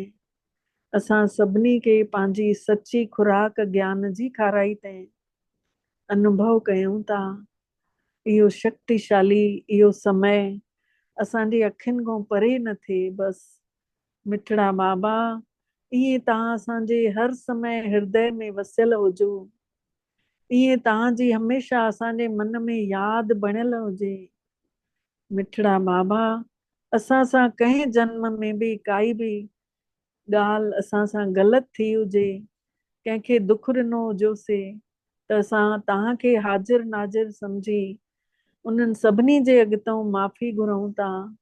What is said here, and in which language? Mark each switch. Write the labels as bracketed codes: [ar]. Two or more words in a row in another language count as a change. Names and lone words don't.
[sd] असां सभिनी खे पंहिंजी सची खुराक ज्ञान जी खाराई अथईं। अनुभव कयूं था इहो शक्तिशाली इहो समय असांजी अखियुनि खां परे न थिए। बसि मिठड़ा बाबा ईअं तव्हां असांजे हर समय हृदय में वसियल हुजो। ईअं तव्हांजी हमेशह असांजे मन में यादि बणियल हुजे। मिठड़ा बाबा असां सां कंहिं जन्म में बि काई बि ॻाल्हि असां सां ग़लति थी हुजे, कंहिंखे दुख ॾिनो हुजोसीं त असां तव्हांखे हाज़िर नाज़िर सम्झी उन्हनि सभिनी जे अॻितो माफ़ी घुरूं था।